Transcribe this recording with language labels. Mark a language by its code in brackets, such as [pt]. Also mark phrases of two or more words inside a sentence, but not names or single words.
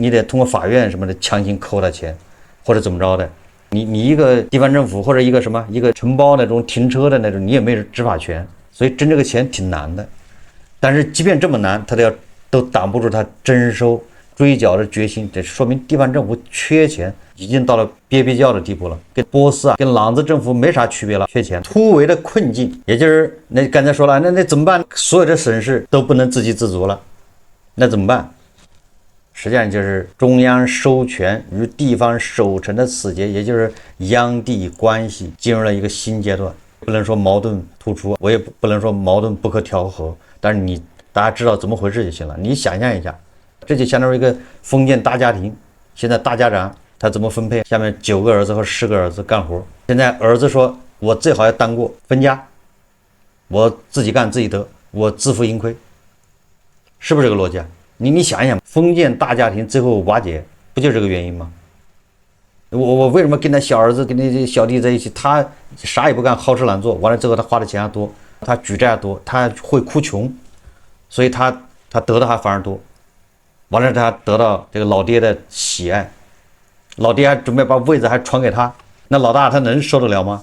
[zh] 你得通過法院什麼的強行扣他錢，或者怎麼着的。你一個地方政府或者一個什麼一個承包那種停車的那種，你也沒有執法權，所以徵這個錢挺難的。但是即便這麼難，他都擋不住他徵收追繳的決心，這說明地方政府缺錢已經到了憋叫的地步了，跟波斯啊跟狼子政府沒啥區別了，缺錢突圍的困境，也就是那剛才說了，那怎麼辦？所有的省市都不能自給自足了，那怎麼辦？實際上就是中央收權與地方守城的死結，也就是央地關係進入了一個新階段。不能說矛盾突出，我也不能說矛盾不可調和，但是大家知道怎麼回事就行了。你想象一下，這就相當於一個封建大家庭，現在大家長他怎麼分配？下面9個兒子和10個兒子幹活，現在兒子說我最好要當過分家，我自己幹自己得，我自負盈虧，是不是這個邏輯啊？你想一想，封建大家庭最後瓦解，不就是這個原因嗎？我為什麼跟他小兒子跟那小弟在一起，他啥也不幹，好吃懶做，完了之後他花的錢還多，他舉債還多，他會哭窮，所以他得的還反而多，完了他得到這個老爹的喜愛，老爹還準備把位子還傳給他，那老大他能受得了嗎？